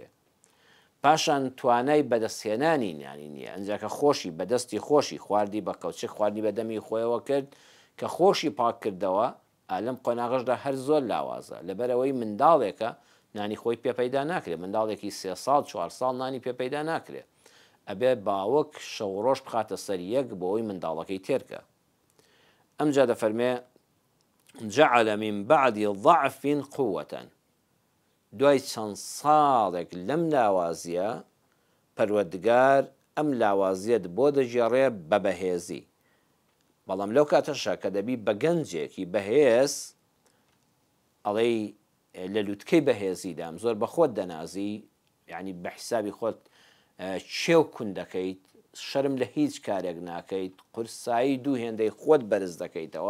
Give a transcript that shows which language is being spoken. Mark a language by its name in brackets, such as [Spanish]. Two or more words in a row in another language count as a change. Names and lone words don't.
[Central Kurdish] پاشان توانای بەدەستهێنانی نانی نییە، ئەنجاکە خۆشی بەدەستی خۆشی خواردی بە کەوچک خواردی بە دەمی خۆیەوە کرد کە خۆشی پاک کردەوە. ئالەم قۆناغشدا هەر زۆر لاوازە، لەبەرەوەی منداڵێکە نانی خۆی پێپەیدا ناکرێت، منداڵێکی 3 ساڵ 4 ساڵ نانی پێپەیدا ناکرێت، ئەبێ باوەک شەوڕۆژ بخاتە سەر یەک بۆ ئەوی منداڵەکەی تێرکە. ئەمجا دەفەرمێ [Arabic] جعل من بعد ضعف قوة، [Central Kurdish] دوای چەند ساڵێک لەم لاوازیە پەروەردگار ئەم لاوازیەت بۆ دەژێڕێ بە بەهێزی. بەڵام لەو کاتەشە کە دەبی بە گەنجێکی بەهێز، ئەڵێ لە لووتکەی بەهێزیدام زۆر بە خۆت دەنازی، یعنی بە حیسابی خۆت چێو کون دەکەیت، شەرم لە هیچ کارێک ناکەیت، قورسایی دوو هێندەی خۆت بەرز دەکەیتەوە.